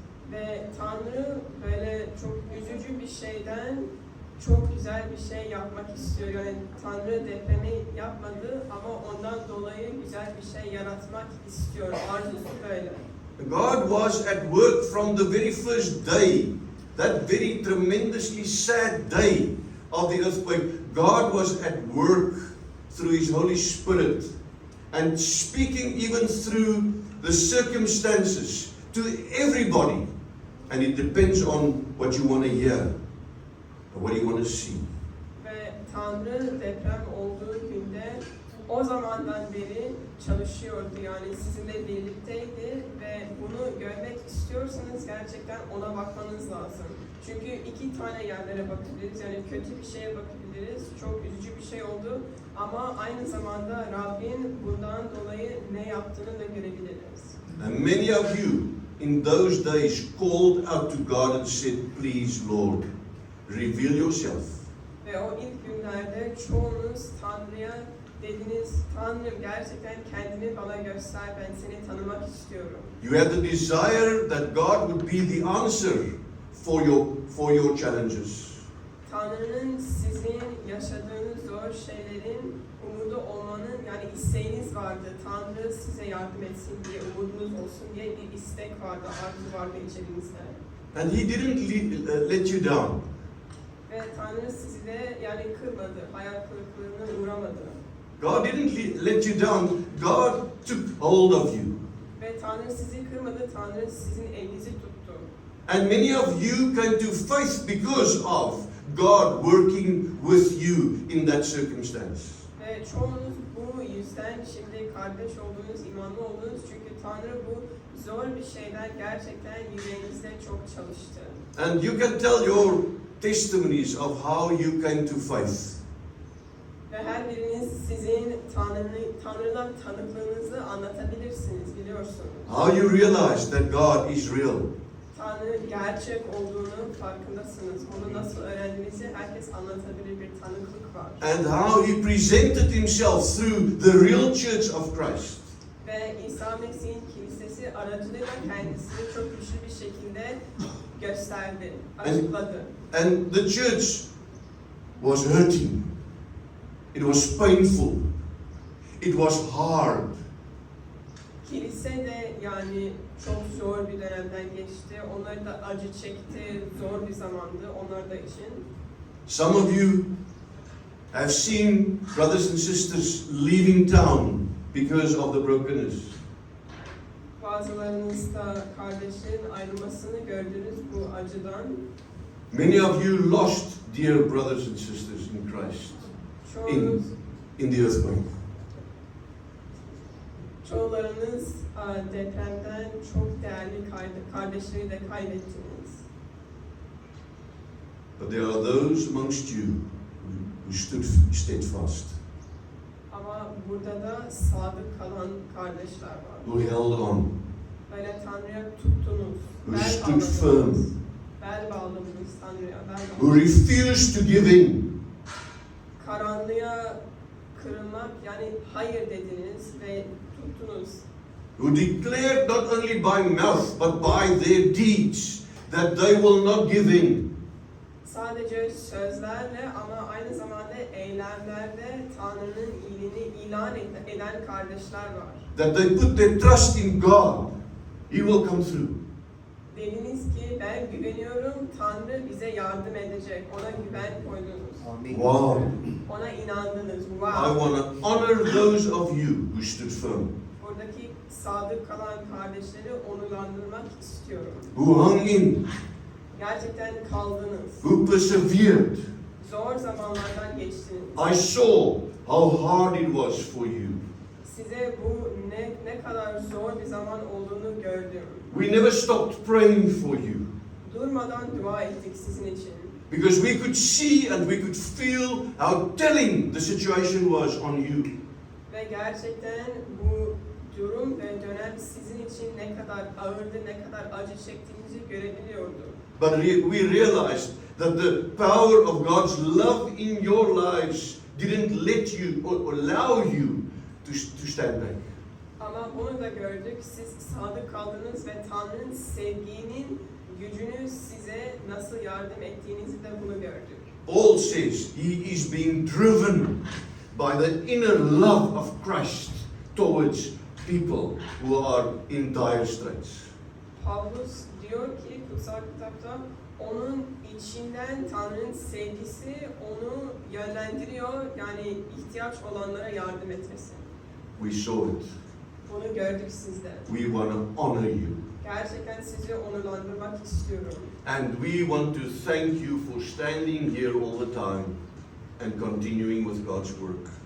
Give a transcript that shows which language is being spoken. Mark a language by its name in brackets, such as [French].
[Turkish] Ve Tanrı böyle çok üzücü bir şeyden çok güzel bir şey yapmak istiyor. Yani Tanrı depremi yapmadı ama ondan dolayı güzel bir şey yaratmak istiyor. Arzusu böyle. [English] God was at work from the very first day, that very tremendously sad day of the earthquake. God was at work through His Holy Spirit and speaking even through the circumstances to everybody. And it depends on what you want to hear or what you want to see. [Turkish] Ve Tanrı deprem olduğu günde o zamandan beri çalışıyordu. Yani sizinle birlikteydi ve bunu görmek istiyorsanız gerçekten ona bakmanız lazım. Çünkü iki tane yerlere bakabiliriz. Yani kötü bir şeye bakabiliriz. Çok üzücü bir şey oldu. Ama aynı zamanda Rabbin bundan dolayı ne yaptığını da görebiliriz. [English] And many of you in those days called out to God and said, "Please, Lord, reveal yourself." [Turkish] Ve o ilk günlerde çoğunuz Tanrı'ya dediniz, Tanrım gerçekten kendini bana göster, ben seni tanımak istiyorum. [English] You had the desire that God would be the answer for your challenges. [Turkish] Tanrı'nın sizin yaşadığınız zor şeylerin umudu olmanın yani isteğiniz vardı. Tanrı size yardım etsin diye, umudunuz olsun diye bir istek vardı, arzu vardı içerinizde. [English] And He didn't let you down. [Turkish] Ve Tanrı sizi de yani kırmadı, hayal kırıklığına uğramadı. [English] God didn't let you down. God took hold of you. [Turkish] Ve Tanrı sizi kırmadı, Tanrı sizin elinizi tuttu. [English] And many of you came to faith because of God working with you in that circumstance. [Turkish] Ve çoğunuz bu yüzden şimdi kardeş olduğunuz, imanlı olduğunuz çünkü Tanrı bu zor bir şeyden gerçekten yüreğinizde çok çalıştı. [English] And you can tell your testimonies of how you came to faith. [Turkish] Ve her Sizin Tanrı'dan tanıklığınızı anlatabilirsiniz, biliyorsunuz. [English] How you realize that God is real. [Turkish] Tanrı gerçek olduğunu farkındasınız. Onu nasıl öğrendiğinizi herkes anlatabilir, bir tanıklık var. [English] And how He presented Himself through the real church of Christ. [Turkish] Ve İsa Mesih'in kilisesi aracılığıyla kendisini çok güçlü bir şekilde gösterdi, açıkladı. [English] And the church was hurting. It was painful. It was hard. [Turkish] Kilise de yani çok zor bir dönemden geçti. Onlar da acı çekti, zor bir zamandı onlar da için. [English] Some of you have seen brothers and sisters leaving town because of the brokenness. [Turkish] Bazılarınız da kardeşlerin ayrılmasını gördünüz bu acıdan. [English] Many of you lost dear brothers and sisters in Christ [Turkish] Çoğunuz, [English] in the earthquake. [Turkish] çoğularınız depremden çok değerli kardeşleri de kaybettiniz. [English] But there are those amongst you who stood steadfast, [Turkish] Ama burada da sadık kalan kardeşler var. [English] who held on, [Turkish] Böyle Tanrı'ya tuttunuz, [English] who [Turkish] bel [English] stood [Turkish] bağladınız. [English] firm, [Turkish] Bel bağladınız Tanrı'ya, bel [English] who [Turkish] bağladınız. [English] refused to give in, [Turkish] Karanlığa kırılmak, yani hayır dediniz ve tuttunuz. [English] who declared not only by mouth but by their deeds that they will not give in. [Turkish] Sadece sözlerle ama aynı zamanda eylemlerde Tanrı'nın iyiliğini ilan eden kardeşler var. [English] That they put their trust in God. He will come through. [Turkish] Dediniz ki ben güveniyorum, Tanrı bize yardım edecek. Ona güven koydunuz. Amin. [English] Wow. [Turkish] Ona inandınız. [English] I Wow. want to honor those of you who stood firm, [Turkish] Buradaki sadık kalan kardeşleri onurlandırmak istiyorum. [English] who hung in, [Turkish] Gerçekten kaldınız. [English] who persevered. [Turkish] Zor zamanlardan geçtiniz. [English] I saw how hard it was for you. [Turkish] Size bu ne kadar zor bir zaman olduğunu gördüm. [English] We never stopped praying for you [Turkish] Durmadan dua ettik sizin için. [English] because we could see and we could feel how telling the situation was on you. [Turkish] Ve gerçekten bu durum ve dönem sizin için ne kadar ağırdı, ne kadar acı çektiğinizi görebiliyordu. [English] But we realized that the power of God's love in your lives didn't let you or allow you to stand back. [Turkish] Ama bunu da gördük, siz sadık kaldınız ve Tanrı'nın sevginin gücünü size nasıl yardım ettiğinizi de bunu gördük. [English] Paul says he is being driven by the inner love of Christ towards people who are in dire straits. [Turkish] Pavlus diyor ki kutsal kitapta onun içinden Tanrı'nın sevgisi onu yönlendiriyor, yani ihtiyaç olanlara yardım etmesi. [English] We saw it. [Turkish] Bunu gördük sizde. [English] We want to honor you. [Turkish] Gerçekten sizi onurlandırmak istiyorum. [English] And we want to thank you for standing here all the time and continuing with God's work.